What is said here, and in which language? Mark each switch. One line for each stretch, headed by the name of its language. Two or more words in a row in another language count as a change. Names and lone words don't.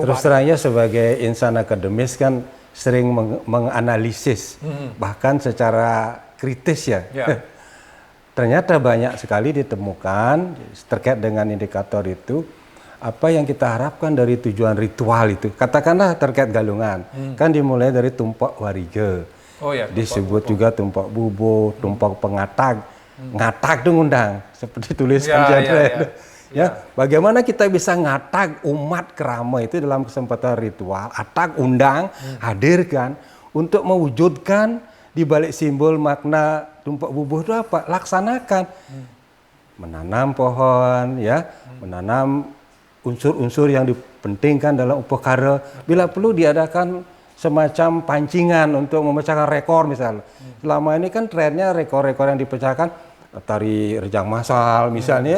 Indonesian: Terus terangnya sebagai insan akademis kan sering menganalisis bahkan secara kritis ya. Ternyata banyak sekali ditemukan terkait dengan indikator itu, apa yang kita harapkan dari tujuan ritual itu. Katakanlah terkait Galungan, kan dimulai dari tumpak wariga. Disebut juga tumpak bubo, tumpak pengatag. Ngatak itu ngundang, seperti tuliskan bagaimana kita bisa ngatak umat kerama itu dalam kesempatan ritual, atak undang, hadirkan untuk mewujudkan di balik simbol makna tumpak bubuh itu apa? Laksanakan. Menanam pohon ya, menanam unsur-unsur yang dipentingkan dalam upakara. Bila perlu diadakan semacam pancingan untuk memecahkan rekor misalnya. Selama ini kan trennya rekor-rekor yang dipecahkan tari rejang massal misalnya.